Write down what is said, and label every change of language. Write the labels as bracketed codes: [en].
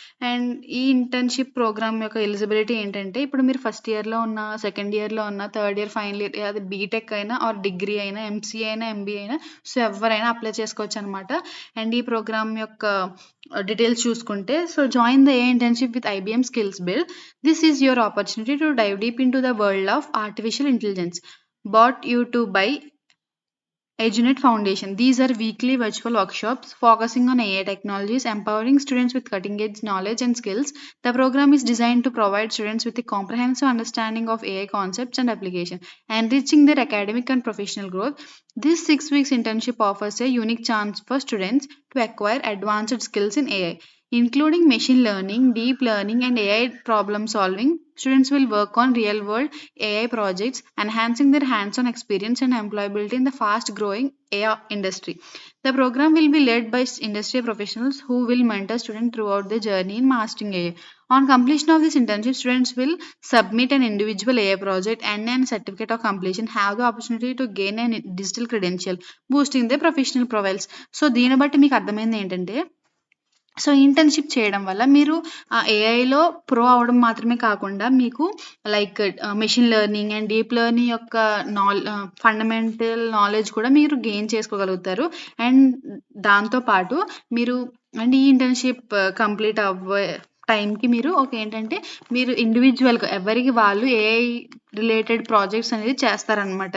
[te] And ఈ internship programme యొక్క eligibility ఏంటంటే ఇప్పుడు మీరు ఫస్ట్ ఇయర్లో ఉన్న, సెకండ్ ఇయర్లో ఉన్న, థర్డ్ ఇయర్, ఫైనల్ ఇయర్, అది బీటెక్ అయినా ఆర్ డిగ్రీ అయినా, ఎంసీఏ అయినా, ఎంబీఏ అయినా, సో ఎవరైనా అప్లై చేసుకోవచ్చు అనమాట. అండ్ ఈ ప్రోగ్రామ్ యొక్క డీటెయిల్స్ చూసుకుంటే [en] So join the a internship with IBM skills build. This is your opportunity to dive deep into the world of artificial intelligence brought you to by Edunet Foundation. These are weekly virtual workshops focusing on AI technologies, empowering students with cutting-edge knowledge and skills. The program is designed to provide students with a comprehensive understanding of AI concepts and application, enriching their academic and professional growth. This 6 weeks internship offers a unique chance for students to acquire advanced skills in AI, including machine learning, deep learning, and AI problem solving. Students will work on real-world AI projects, enhancing their hands-on experience and employability in the fast-growing AI industry. The program will be led by industry professionals who will mentor students throughout their journey in mastering AI. On completion of this internship, students will submit an individual AI project and a certificate of completion, have the opportunity to gain a digital credential, boosting their professional profiles. [te] So, దీన్ని బట్టి మీకు అర్థమైంది ఏంటంటే so internship చేయడం వల్ల మీరు ఏఐలో pro అవ్వడం మాత్రమే కాకుండా మీకు like machine learning and deep learning యొక్క ఫండమెంటల్ నాలెడ్జ్ కూడా మీరు గెయిన్ చేసుకోగలుగుతారు. అండ్ దాంతోపాటు మీరు అండ్ ఈ ఇంటర్న్షిప్ కంప్లీట్ అవ్వే టైంకి మీరు ఏంటంటే మీరు ఇండివిజువల్గా ఎవరికి వాళ్ళు ఏఐ రిలేటెడ్ ప్రాజెక్ట్స్ అనేది చేస్తారనమాట.